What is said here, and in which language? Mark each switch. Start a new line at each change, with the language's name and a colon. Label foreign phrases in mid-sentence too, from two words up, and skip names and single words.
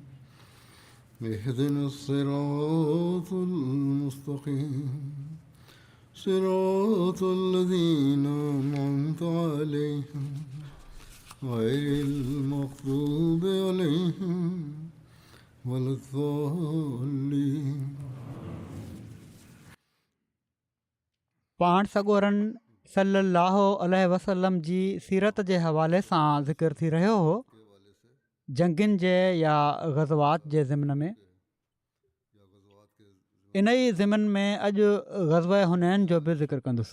Arabic: اهدنا الصراط المستقيم صراط الذين أنعمت عليهم غير المغضوب عليهم ولا الضالين.
Sindhi: पाण सॻोरनि
Arabic: صلى الله عليه وسلم
Sindhi: जी सीरत जे हवाले सां ज़िक्र थी रहियो हो। जंगनि जे या ग़ज़वात जे ज़िमन में इन ई ज़िमन में अॼु ग़ज़वा हुनैन जो बि ज़िक्र कंदुसि।